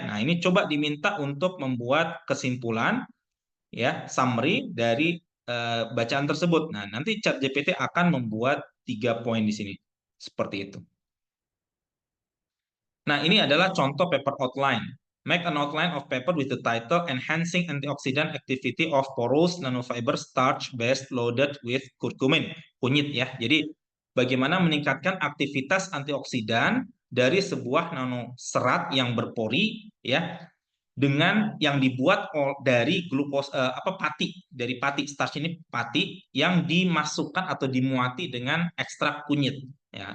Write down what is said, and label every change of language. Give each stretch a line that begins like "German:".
Indonesian: Nah, ini coba diminta untuk membuat kesimpulan, ya, summary dari bacaan tersebut. Nah, nanti ChatGPT akan membuat 3 poin di sini, seperti itu. Nah, ini adalah contoh paper outline.
English: Make an outline of paper with the title Enhancing Antioxidant Activity of Porous Nanofiber Starch Based Loaded with Curcumin.
Indonesian: Kunyit ya. Jadi bagaimana meningkatkan aktivitas antioksidan dari sebuah nanoserat yang berpori ya dengan yang dibuat dari pati, dari pati, starch ini pati yang dimasukkan atau dimuati dengan ekstrak kunyit ya.